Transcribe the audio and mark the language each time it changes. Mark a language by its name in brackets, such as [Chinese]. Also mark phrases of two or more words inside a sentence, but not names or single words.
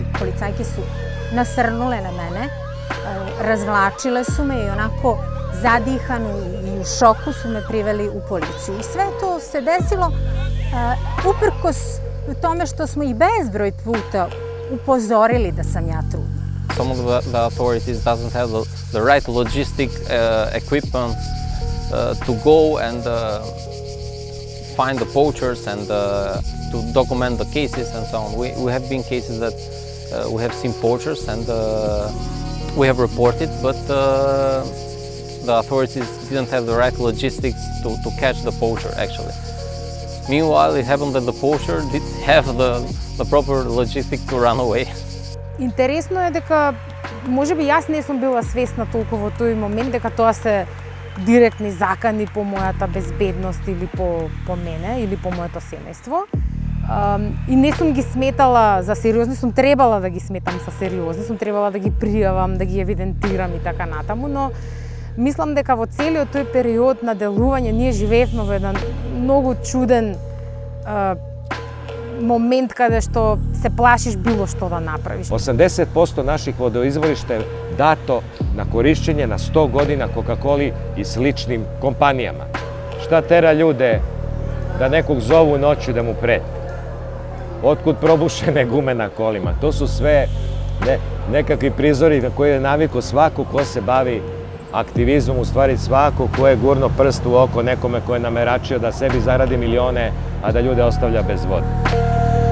[Serbian] Policajke su nasrnule na mene, razvlačile su me i onako zadihanu i u šoku su me priveli u policiju. I sve to se desilo uprkos tome što smo ih bezbroj puta upozorili da sam ja trudna. [English] Some of the authorities doesn't have the right logistic equipment to go and find the poachers and to document the cases and so on. We have been cases that we have seen poachers and we have reported, but the authorities didn't have the right logistics to catch the poacher actually. Meanwhile, it happened that the poacher did have the proper logistic to run away. [Macedonian] Интересно е дека можеби јас не сум била свесна толку во тој момент дека тоа се директни закани по мојата безбедност или по мене или по моето семејство. И не сум ги сметала за сериозни, сум требала да ги сметам за сериозни, сум требала да ги пријавам, да ги евидентирам и така натаму, но мислам дека во целиот тој период на делување ние живеевме во еден многу чуден момент каде што се плашиш било што да направиш. [Serbian] 80% naših vodoizvorišta je dato na korišćenje na 100 godina Coca-Coli i sličnim kompanijama. Šta tera ljude da nekog zovu noću da mu prete? Otkud probušene gume na kolima? To su sve nekakvi prizori na koje je navikao svako ko se bavi aktivizmom, u stvari svako ko je gurno prst u oko nekome ko je nameračio da sebi zaradi milione, a da ljude ostavlja bez vode.